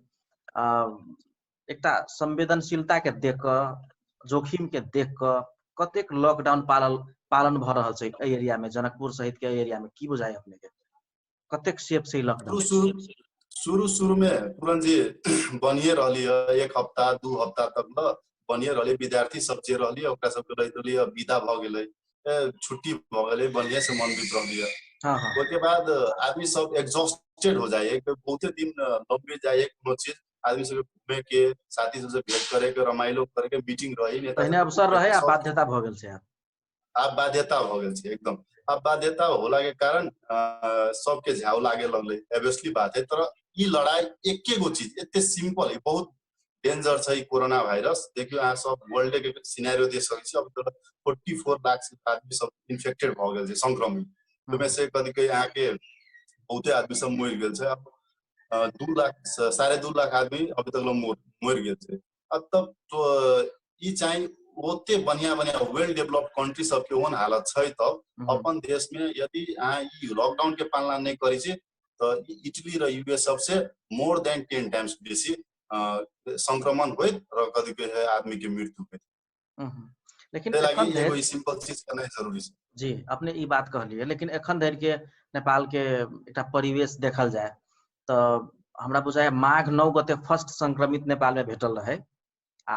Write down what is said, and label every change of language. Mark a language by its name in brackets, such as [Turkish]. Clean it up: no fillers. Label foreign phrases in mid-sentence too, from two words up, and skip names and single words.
[Maithili] एकटा संवेदनशीलता के देख क जोखिम के देख क कतेक लॉकडाउन पालन भ रहल छै एहि एरिया में, जनकपुर सहित के एरिया में की बुझाय अपने के कतेक सेफ छै लॉकडाउन? शुरू में पूरन जी बनिए रहली है, 1 हफ्ता 2 हफ्ता तक ल बनिए रहली। विद्यार्थी सब जे रहली ओकरा सबके रहली विदा भ गेलै, छुट्टी भ गेलै, बढ़िया से मन बीत रहली है। उसके बाद आदमी सब एग्जॉस्टेड हो जाए, बहुते दिन लंबे जाए कोनो चीज, आदमी सब घूमे के साथी सबसे भेंट करे के रमाइलो करे के मीटिंग रही नेता पहले अवसर रहे आ बाध्यता भ गेल छै। आब बाध्यता भ गेल छै एकदम। अब बाध्यता होला के कारण सबके झाव लागे लगले, ऑब्वियसली बात है। तर ई लड़ाई एके गो चीज एते सिंपल है, बहुत डेंजर छै कोरोना वायरस। देखियो अहाँ सब वर्ल्ड के सिनेरियो देख सकै छी। अब तो 44 लाख से आदमी सब इन्फेक्टेड भ गेल छै, संक्रमित। ओमे से कथि कहि अहाँ के बहुते आदमी सब मरि गेल छै। अब 2 लाख 2.5 लाख आदमी अभी तक मरि गेल छै। अब तब तो ई चाहिँ ओते बढ़िया [English] well developed country [Maithili] सबके ओन हालत छै। तब अपन देश में यदि अहाँ ई लॉकडाउन के पालना नहीं करै छी त इटली र युएस सबसे [English] more than 10 times [Maithili] बेसी संक्रमण होइत र कथि कहे आदमी के मृत्यु होइत। लेकिन त्यसलाई एखन एगो धरि सिंपल चीज करना जरूरी छै। जी अपने ई बात कहलिए, लेकिन एखन धरि के नेपाल के एकटा परिवेश देखल जाए त हमरा बुझाय माघ 9 गते फर्स्ट संक्रमित नेपाल में भेटल रहे आ